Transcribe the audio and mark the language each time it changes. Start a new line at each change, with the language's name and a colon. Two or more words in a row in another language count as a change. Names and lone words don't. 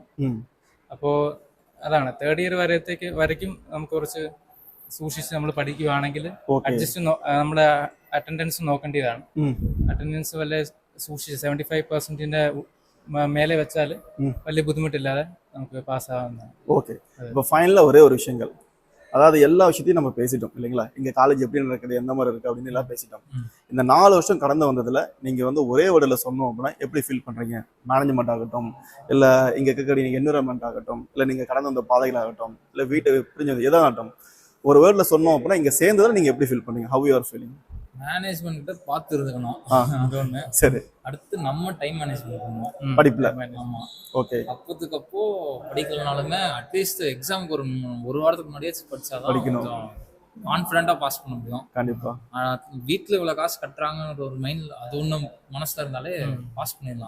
Malayalam: അപ്പോൾ അതാണ്
English: third year
Malayalam: വരയ്ക്കും നമുക്ക് കുറച്ച് സൂക്ഷിച്ച് നമ്മൾ പഠിക്കുകയാണെങ്കിൽ അഡ്ജസ്റ്റ് നമ്മുടെ അറ്റൻഡൻസ് നോക്കേണ്ടതാണ്. അറ്റൻഡൻസ് വല്ല സൂക്ഷിച്ച് 75%-ന്റെ മേലെ വെച്ചാൽ വലിയ ബുദ്ധിമുട്ടില്ലാതെ നമുക്ക് പാസ്സാവുന്നതാണ്.
Tamil: ஓகே, இப்போ ஃபைனலாக ஒரே ஒரு விஷயங்கள், அதாவது எல்லா விஷயத்தையும் நம்ம பேசிட்டோம் இல்லைங்களா? இங்கே காலேஜ் எப்படி நடக்குது, எந்த மாதிரி இருக்குது அப்படின்னு எல்லாம் பேசிட்டோம். இந்த 4 வருஷம் கடந்து வந்ததில் நீங்கள் வந்து ஒரே வேர்டில் சொன்னோம் அப்படின்னா எப்படி ஃபீல் பண்ணுறீங்க? மேனேஜ்மெண்ட் ஆகட்டும், இல்லை இங்கே இருக்கக்கூடிய நீங்கள் என்விரான்மெண்ட் ஆகட்டும், இல்லை நீங்கள் கடந்து வந்த பாதைகளாகட்டும், இல்லை வீட்டை பிரிஞ்சது எதாகட்டும், ஒரு வேர்டில் சொன்னோம் அப்படின்னா இங்கே சேர்ந்ததில் நீங்கள் எப்படி ஃபீல் பண்ணுறீங்க?
English: how you are feeling?
Tamil: மேனேஜ்மெண்ட் கிட்ட பார்த்து இருந்துக்கணும், அது ஒன்று. சரி, அடுத்து நம்ம
English: time management
Tamil: பண்ணணும் படிப்புல. ஆமா, ஓகே. அப்போ படிக்கலனாலுமே அட்லீஸ்ட் எக்ஸாமுக்கு ஒரு வாரத்துக்கு முன்னாடியே படிச்சாதான் படிக்கணும்,
English: confident pass
Tamil: பண்ண முடியும். கண்டிப்பா. வீட்டுல இவ்வளவு காசு கட்டுறாங்கன்ற ஒரு மைண்ட் அது ஒண்ணு மனசுல இருந்தாலே பாஸ் பண்ணிடலாம்.